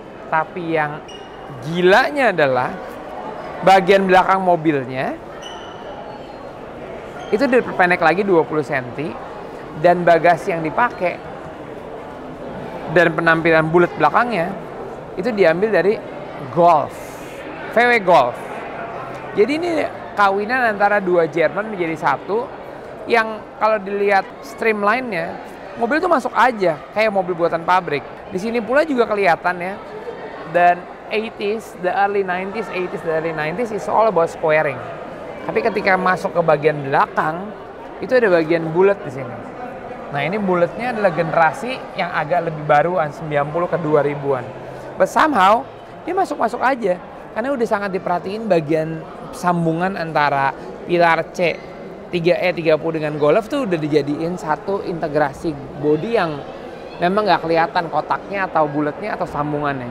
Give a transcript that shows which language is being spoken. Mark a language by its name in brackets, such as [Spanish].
[Indonesian] Tapi yang gilanya adalah bagian belakang mobilnya itu diperpendek lagi 20 cm dan bagasi yang dipakai dan penampilan bulat belakangnya itu diambil dari Golf, VW Golf. Jadi ini kawinan antara 2 Jerman menjadi satu yang kalau dilihat streamline-nya mobil itu masuk aja kayak mobil buatan pabrik. Di sini pula juga kelihatan ya. [English] Dan 80s, the early 90s, 80s, the early 90s is all about squaring. [Indonesian] Tapi ketika masuk ke bagian belakang, itu ada bagian bulat di sini. Nah ini bulatnya adalah generasi yang agak lebih baruan, 90 ke 2000-an. [English] But somehow, [Indonesian] dia masuk-masuk aja. Karena udah sangat diperhatiin bagian sambungan antara pilar C 3E30 dengan Golf tuh udah dijadiin satu integrasi body yang memang nggak kelihatan kotaknya atau bulatnya atau sambungannya.